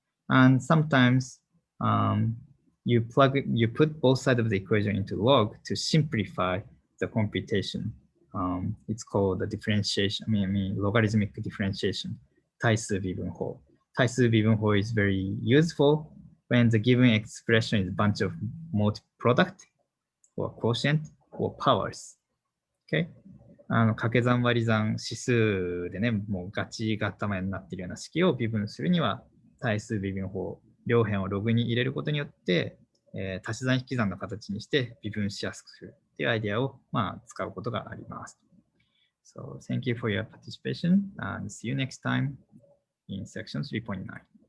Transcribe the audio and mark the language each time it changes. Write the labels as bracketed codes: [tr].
[en] And sometimes you put both sides of the equation into log to simplify the computation. It's called the differentiation, logarithmic differentiation, 対数微分法. 対数微分法 is very useful when the given expression is a bunch of multi-product or quotient or powers. Okay? [ja] 掛け算割り算指数でね、もうガチ頭になっているような式を微分するには、対数微分法、両辺をログに入れることによって、足し算引き算の形にして微分しやすくするというアイデアを、使うことがあります。 [en] So, thank you for your participation and see you next time in section 3.9.